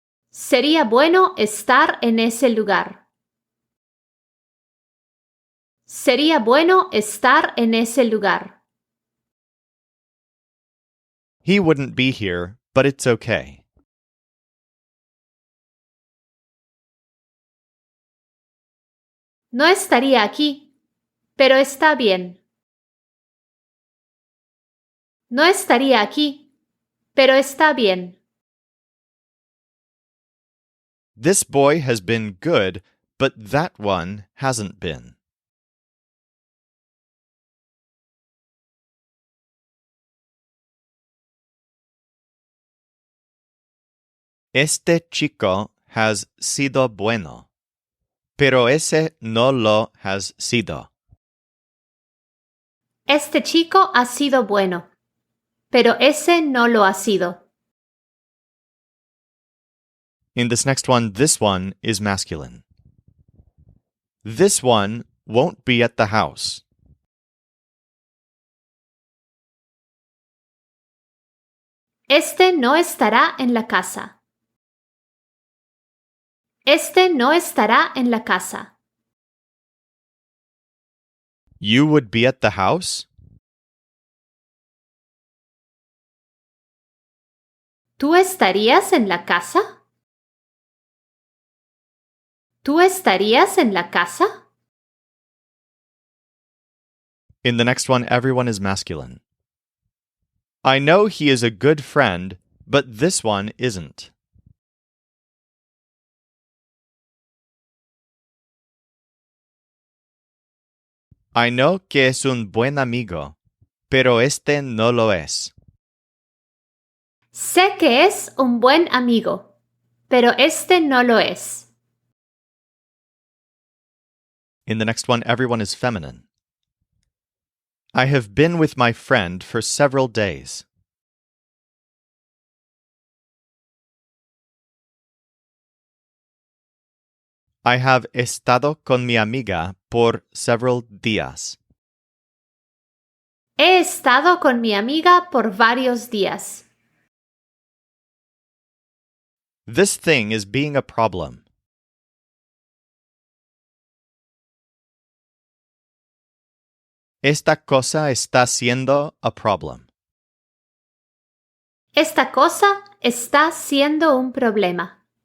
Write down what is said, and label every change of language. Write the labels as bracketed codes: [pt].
[es] Sería bueno estar en ese lugar. Sería bueno estar en ese lugar. [en] He wouldn't be here, but it's okay. [es] No estaría aquí, pero está bien. No estaría aquí, pero está bien. [en] This boy has been good, but that one hasn't been. [es] Este chico has sido bueno, pero ese no lo has sido. Este chico ha sido bueno, pero ese no lo ha sido. [en] In this next one, this one is masculine. This one won't be at the house. [es] Este no estará en la casa. Este no estará en la casa. [en] You would be at the house? [es] ¿Tú estarías en la casa? ¿Tú estarías en la casa? [en] In the next one, everyone is masculine. I know he is a good friend, but this one isn't. I know [es] que es un buen amigo, pero este no lo es. Sé que es un buen amigo, pero este no lo es. [en] In the next one, everyone is feminine. I have been with my friend for several days. I have [es] estado con mi amiga por [en] several [es] días. He estado con mi amiga por varios días. [en] This thing is being a problem. [es] Esta cosa está siendo [en] a problem. [es] Esta cosa está siendo un problema.